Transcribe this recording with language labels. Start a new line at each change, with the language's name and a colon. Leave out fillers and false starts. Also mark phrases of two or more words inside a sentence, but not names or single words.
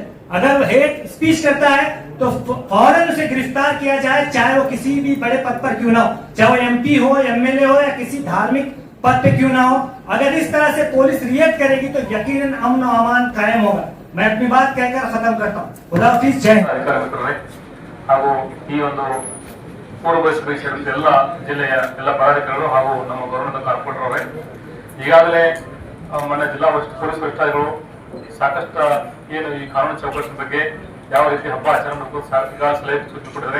Hindi: अगर वो
English: hate speech
Hindi: करता है तो फौरन उसे गिरफ्तार किया जाए, चाहे वो किसी भी बड़े पद पर क्यों ना हो, चाहे वो एमपी हो, एमएलए हो या किसी धार्मिक पद पे क्यों ना हो। अगर इस तरह से पुलिस रिएक्ट करेगी तो यकीनन अमन और अमान कायम होगा। मैं अपनी बात कहकर खत्म करता हूँ। खुदा हाफिज, जय हिंद।
Kannada: ಅಧಿಕಾರಿಗಳೇ ಹಾಗೂ ಈ ಒಂದು ಪೂರ್ವಭಾವಿ ಸೇರಿದಂತೆ ಎಲ್ಲ ಜಿಲ್ಲೆಯ ಎಲ್ಲ ಪದಾಧಿಕಾರಿಗಳು ಹಾಗೂ ನಮ್ಮ ಗೌರವದ ಕಾರ್ಪೊರೇಟರ್ ಅವರೇ, ಈಗಾಗಲೇ ಮೊನ್ನೆ ಜಿಲ್ಲಾ ಪೊಲೀಸ್ ವರಿಷ್ಠಾಧಿಕಾರಿಗಳು ಸಾಕಷ್ಟು ಏನು ಈ ಕಾನೂನು ಚೌಕಟ್ಟಿನ ಬಗ್ಗೆ ಯಾವ ರೀತಿ ಹಬ್ಬ ಆಚರಣೆ ಮಾಡಬೇಕು ಸಲಹೆ ಸೂಚನೆ ಕೊಟ್ಟಿದ್ದಾರೆ.